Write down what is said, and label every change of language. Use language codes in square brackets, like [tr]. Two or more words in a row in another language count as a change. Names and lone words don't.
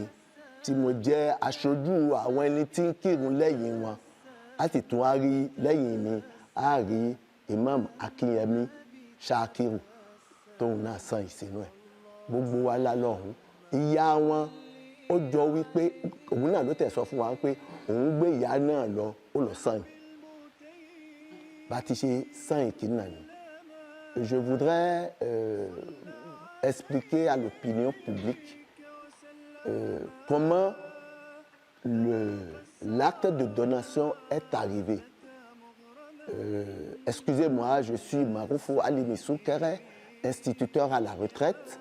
[yo] tí mo jẹ́ aṣojú àwọn ẹni tí ń kírun lẹ́yìn wọn a sì tún a rí lẹ́yìn mi a rí Imam Akínyẹmí Ṣakiru tóun náà san ìsínú ẹ̀ gbogbo wa lálọ́hùn ìyá wọn ó jọ wípé òun náà ló tẹ̀ sọ fún wa pé òun gbé ìyá náà lọ ó lọ sàn bá ti ṣe sàn ìkíni náà ni. [fr] Je voudrais expliquer à l'opinion publique comment l'acte de donation est arrivé. Excusez-moi, je suis Maroufou Alimi Soukere, instituteur à la retraite.